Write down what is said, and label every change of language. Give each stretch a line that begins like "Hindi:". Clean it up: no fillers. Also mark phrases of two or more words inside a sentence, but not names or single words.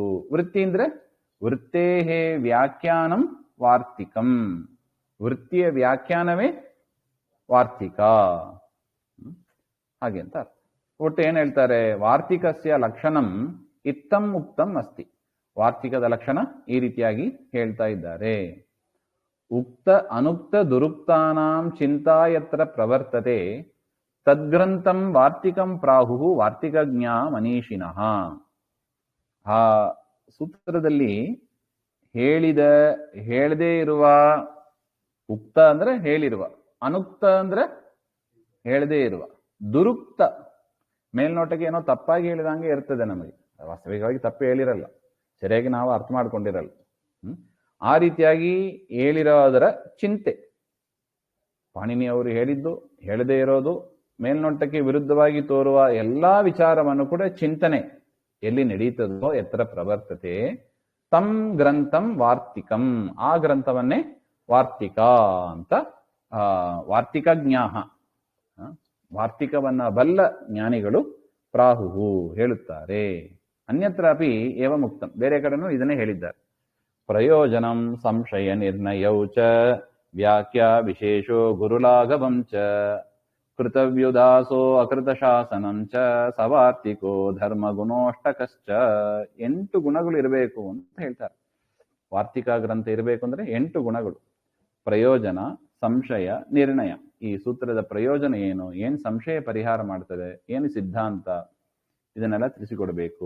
Kannada: ವೃತ್ತಿ ಅಂದ್ರೆ
Sanskrit: ವೃತ್ತೇಹೇ ವ್ಯಾಖ್ಯಾನಂ ವಾರ್ತಿಕಂ,
Kannada: ವೃತ್ತಿಯ ವ್ಯಾಖ್ಯಾನವೇ ವಾರ್ತಿಕ ಹಾಗೆ ಅಂತ ಅರ್ಥ. ಒಟ್ಟು ಏನ್ ಹೇಳ್ತಾರೆ?
Sanskrit: ವಾರ್ತಿಕಸ್ಯ ಲಕ್ಷಣಂ ಇತ್ತಂ ಉಕ್ತಂ ಅಸ್ತಿ.
Kannada: ವಾರ್ತಿಕದ ಲಕ್ಷಣ ಈ ರೀತಿಯಾಗಿ ಹೇಳ್ತಾ ಇದ್ದಾರೆ.
Sanskrit: ಉಕ್ತ ಅನುಕ್ತ ದುರುಕ್ತಾನಾಂ ಚಿಂತಾ ಯತ್ರ ಪ್ರವರ್ತತೆ ತದ್ಗ್ರಂಥಂ ವಾರ್ತಿಕಂ ಪ್ರಾಹು ವಾರ್ತಿಕಜ್ಞಾ ಮನೀಷಿನಃ.
Kannada: ಆ ಸೂತ್ರದಲ್ಲಿ ಹೇಳದೇ ಇರುವ, ಉಕ್ತ ಅಂದ್ರೆ ಹೇಳಿರುವ, ಅನುಕ್ತ ಅಂದ್ರೆ ಹೇಳದೇ ಇರುವ, ದುರುಕ್ತ ಮೇಲ್ನೋಟಕ್ಕೆ ಏನೋ ತಪ್ಪಾಗಿ ಹೇಳಿದಂಗೆ ಇರ್ತದೆ. ನಮಗೆ ವಾಸ್ತವಿಕವಾಗಿ ತಪ್ಪು ಹೇಳಿರಲ್ಲ, ಸರಿಯಾಗಿ ನಾವು ಅರ್ಥ ಮಾಡ್ಕೊಂಡಿರಲ್ಲ. ಆ ರೀತಿಯಾಗಿ ಹೇಳಿರೋದರ ಚಿಂತೆ, ಪಾಣಿನಿ ಅವರು ಹೇಳಿದ್ದು ಹೇಳದೇ ಇರೋದು, ಮೇಲ್ನೋಟಕ್ಕೆ ವಿರುದ್ಧವಾಗಿ ತೋರುವ ಎಲ್ಲಾ ವಿಚಾರವನ್ನು ಕೂಡ ಚಿಂತನೆ ಎಲ್ಲಿ ನಡೀತದೋ
Sanskrit: ಎತ್ತರ ಪ್ರವರ್ತತೆ ತಂ ಗ್ರಂಥಂ ವಾರ್ತಿಕಂ,
Kannada: ಆ ಗ್ರಂಥವನ್ನೇ ವಾರ್ತಿಕ ಅಂತ
Sanskrit: ವಾರ್ತಿಕ ಜ್ಞಾಹ,
Kannada: ವಾರ್ತಿಕವನ್ನ ಬಲ್ಲ ಜ್ಞಾನಿಗಳು ಪ್ರಾಹುಹು ಹೇಳುತ್ತಾರೆ.
Sanskrit: ಅನ್ಯತ್ರ ಅಪಿ ಏವ ಮುಕ್ತಂ,
Kannada: ಬೇರೆ ಕಡೆನೂ ಇದನ್ನೇ ಹೇಳಿದ್ದಾರೆ.
Sanskrit: ಪ್ರಯೋಜನಂ ಸಂಶಯ ನಿರ್ಣಯೌ ಚ ವ್ಯಾಖ್ಯಾ ವಿಶೇಷೋ ಗುರುಲಾಘವಂ ಚ ಕೃತವ್ಯುದಾಸೋ ಅಕೃತ ಶಾಸನಂ ಚ ಸವಾರ್ತಿಕೋ ಧರ್ಮ ಗುಣೋಷ್ಟಕಶ್ಚ.
Kannada: 8 ಗುಣಗಳು ಇರಬೇಕು ಅಂತ ಹೇಳ್ತಾರೆ. ವಾರ್ತಿಕ ಗ್ರಂಥ ಇರಬೇಕು ಅಂದ್ರೆ 8 ಗುಣಗಳು. ಪ್ರಯೋಜನ, ಸಂಶಯ, ನಿರ್ಣಯ. ಈ ಸೂತ್ರದ ಪ್ರಯೋಜನ ಏನು, ಏನ್ ಸಂಶಯ ಪರಿಹಾರ ಮಾಡ್ತದೆ, ಏನು ಸಿದ್ಧಾಂತ, ಇದನ್ನೆಲ್ಲ ತಿಳಿಸಿಕೊಡಬೇಕು.